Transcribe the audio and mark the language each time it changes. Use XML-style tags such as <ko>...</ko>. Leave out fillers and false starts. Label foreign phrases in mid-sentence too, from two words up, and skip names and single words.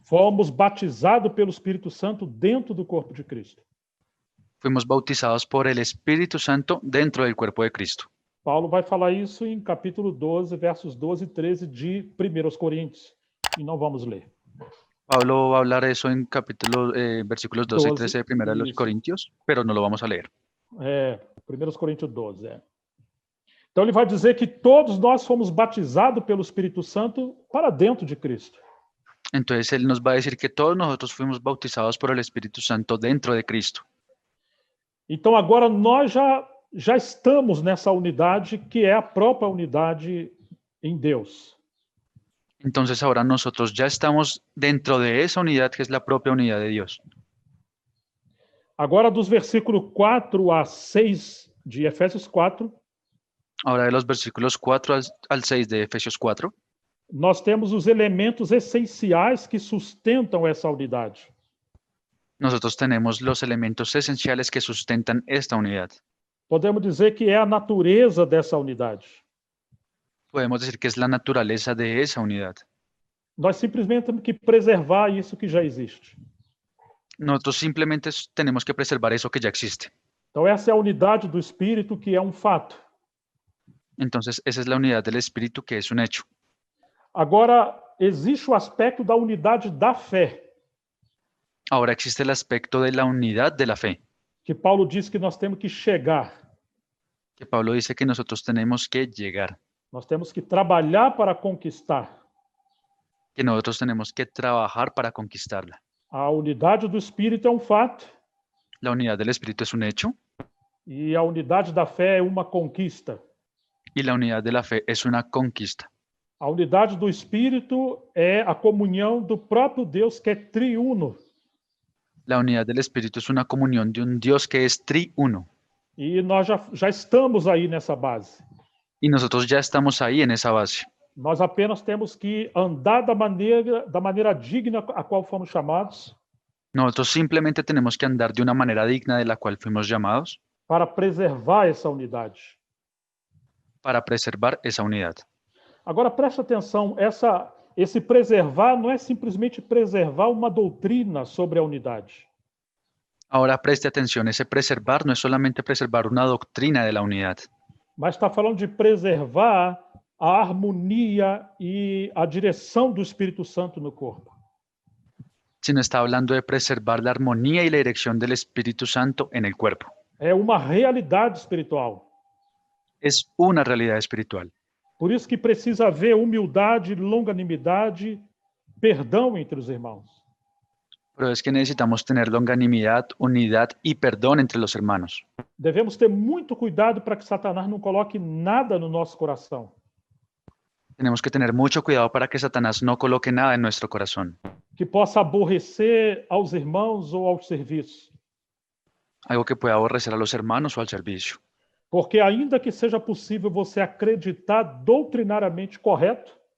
<pt>fomos batizados pelo Espírito Santo dentro do corpo de Cristo.</pt> <es>fuimos bautizados por el Espíritu Santo dentro del cuerpo de Cristo.</es> <pt>Paulo vai falar isso em capítulo 12, versos 12 e 13 de 1 Coríntios. E não vamos ler.</pt> <es>Pablo va a hablar eso en versículos 12 y 13 de 1 de los</es> <pt>Isso.</pt> <es>Corintios, pero no lo vamos a leer.</es> <pt>1 Coríntios 12. Então ele vai dizer que todos nós fomos batizados pelo Espírito Santo para dentro de Cristo.</pt> <es>Entonces Él nos va a decir que todos nosotros fuimos bautizados por el Espíritu Santo dentro de Cristo.</es> <pt>Então agora nós já estamos nessa unidade que é a própria unidade em Deus.</pt> <es>Entonces ahora nosotros ya estamos dentro de esa unidad que es la propia unidad de Dios.</es> <pt>Agora dos versículos 4 a 6 de Efésios 4,</pt> <es>Ahora de los versículos 4 al 6 de Efesios 4,</es> <pt>nós temos os elementos essenciais que sustentam essa unidade.</pt> <es>nosotros tenemos los elementos esenciales que sustentan esta unidad.</es> <pt>Podemos dizer que é a natureza dessa unidade.</pt> <es>Podemos decir que es la naturaleza de esa unidad.</es> <pt>Nós simplesmente temos que preservar isso que já existe.</pt> <es>Nosotros simplemente tenemos que preservar eso que ya existe.</es> <pt>Então essa é a unidade do Espírito, que é um fato.</pt> <es>Entonces esa es la unidad del Espíritu, que es un hecho.</es> <pt>Agora, existe o aspecto da unidade da fé,</pt> <es>Ahora existe el aspecto de la unidad de la fe,</es> <pt>que Paulo diz que nós temos que chegar.</pt> <es>que Pablo dice que nosotros tenemos que llegar,</es> <pt>Nós temos que trabalhar para conquistar.</pt> <es>que nosotros tenemos que trabajar para conquistarla.</es> <pt>A unidade do Espírito é um fato</pt> <es>La unidad del Espíritu es un hecho</es> <pt>e a unidade da fé é uma conquista.</pt> <es>y la unidad de la fe es una conquista.</es> <pt>A unidade do Espírito é a comunhão do próprio Deus, que é triuno.</pt> <es>La unidad del Espíritu es una comunión de un Dios que es triuno.</es> <pt>E nós já estamos aí nessa base.</pt> <es>Y nosotros ya estamos ahí en esa base.</es> <pt>Nós apenas temos que andar da maneira digna a qual fomos chamados,</pt> <es>Nosotros simplemente tenemos que andar de una manera digna de la cual fuimos llamados</es> <pt>para preservar essa unidade.</pt> <es>para preservar esa unidad.</es> <pt>Agora, preste atenção, esse preservar não é simplesmente preservar uma doutrina sobre a unidade.</pt> <es>Ahora preste atención, ese preservar no es solamente preservar una doctrina de la unidad,</es> <pt>Mas está falando de preservar a harmonia e a direção do Espírito Santo no corpo.</pt> <es>sino está hablando de preservar la armonía y la dirección del Espíritu Santo en el cuerpo.</es> <pt>É uma realidade espiritual.</pt> <es>Es una realidad espiritual.</es> <pt>Por isso que precisa haver humildade, longanimidade, perdão entre os irmãos.</pt> <es>Pero es que necesitamos tener longanimidad, unidad y perdón entre los hermanos.</es> <pt>Devemos ter muito cuidado para que Satanás não coloque nada no nosso coração.</pt> <es>Tenemos que tener mucho cuidado para que Satanás no coloque nada en nuestro corazón,</es> <pt>Que possa aborrecer aos irmãos ou aos serviços.</pt> <es>algo que pueda aborrecer a los hermanos o al servicio.</es> <pt>Porque ainda que seja possível você acreditar doutrinariamente correto,</pt>